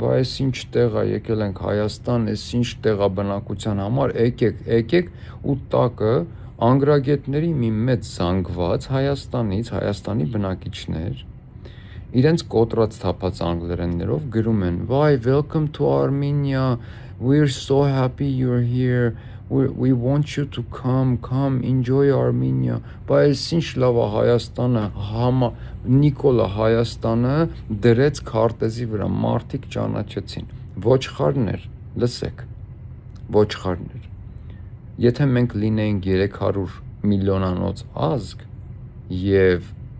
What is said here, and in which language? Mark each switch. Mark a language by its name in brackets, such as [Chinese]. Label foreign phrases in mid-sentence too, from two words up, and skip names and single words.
[Armenian] բայ էս ինչ տեղ է, եկել ենք Հայաստան, էս ինչ տեղ է բնակության համար, եկեք ու տակը անգրագետների մի մեծ զանգված Հայաստանից, Հայաստանի բնակիչներ իրենց կոտրած թափած անգլերեններով գրում են, վայ, [English] welcome to Armenia, we're so happy you're here, we want you to come, enjoy Armenia, [Armenian] բայց ինչ լավ է Հայաստանը, Նիկոլը Հայաստանը դրեց քարտեզի վրա, մարդիկ ճանաչեցին, ոչխարներ, լսեք, ոչխարներ, եթե մենք լինեինք 300 միլիոնանոց ազգ և